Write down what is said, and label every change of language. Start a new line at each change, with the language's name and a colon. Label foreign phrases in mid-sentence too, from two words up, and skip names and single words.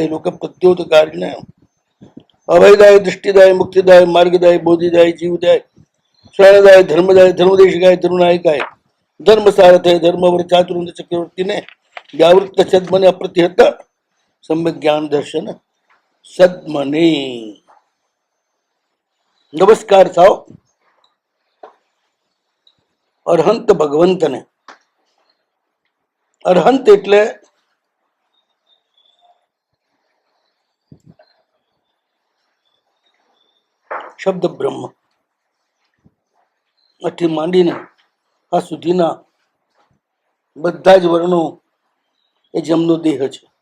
Sanskrit: लोकप्रद्योतकारिणे अभयदाय दृष्टिदाय मुक्तिदाय मार्गदाय बोधिदाय जीवदाय शरणदाय धर्मदाय धर्मदेशिकाय धर्मनायकाय धर्मसारथय धर्मवर चातुर्य चक्रवर्ती ने व्यावृत्त सद्मने अप्रतिहत सम्यक ज्ञान दर्शन सद्मने
Gujarati: નમસ્કાર થાવ અરહંત ભગવંતને. અરહંત એટલે શબ્દ બ્રહ્મ. આથી માંડીને આ સુધીના બધા જ વર્ણો એ જમનો દેહ છે.